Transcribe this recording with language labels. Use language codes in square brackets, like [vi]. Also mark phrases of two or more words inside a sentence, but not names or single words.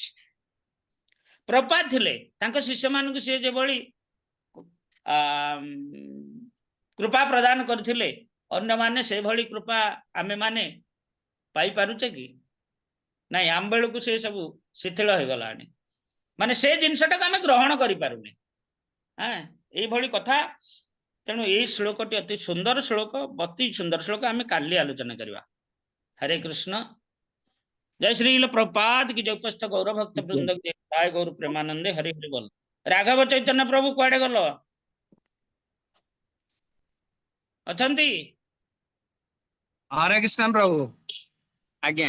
[or] ପ୍ରପାତ ଥିଲେ, ତାଙ୍କ ଶିଷ୍ୟମାନଙ୍କୁ ସିଏ ଯେଭଳି କୃପା ପ୍ରଦାନ କରିଥିଲେ, ଅନ୍ୟମାନେ ସେଭଳି କୃପା ଆମେମାନେ ପାଇପାରୁଛେ କି? ନାଇଁ, ଆମ ବେଳକୁ ସେ ସବୁ ଶିଥିଳ ହେଇଗଲାଣି, ମାନେ ସେ ଜିନିଷଟାକୁ ଆମେ ଗ୍ରହଣ କରିପାରୁନେ। ଏଇଭଳି କଥା। ତେଣୁ ଏଇ ଶ୍ଲୋକଟି ଅତି ସୁନ୍ଦର ଶ୍ଲୋକ, ଅତି ସୁନ୍ଦର ଶ୍ଲୋକ, ଆମେ କାଲି ଆଲୋଚନା କରିବା। ହରେ କୃଷ୍ଣ। [hi] जय श्री प्रभुपाद की, जय उपस्थ गौर भक्त वृंद की, जय गौर प्रेमानंदे, हरि हरि बोल। [or] ରାଘବ ଚୈତନ୍ୟ ପ୍ରଭୁ କୁଆଡ଼େ ଗଲ ଅଛନ୍ତି? ହରେ କୃଷ୍ଣ ପ୍ରଭୁ। ଆଜ୍ଞା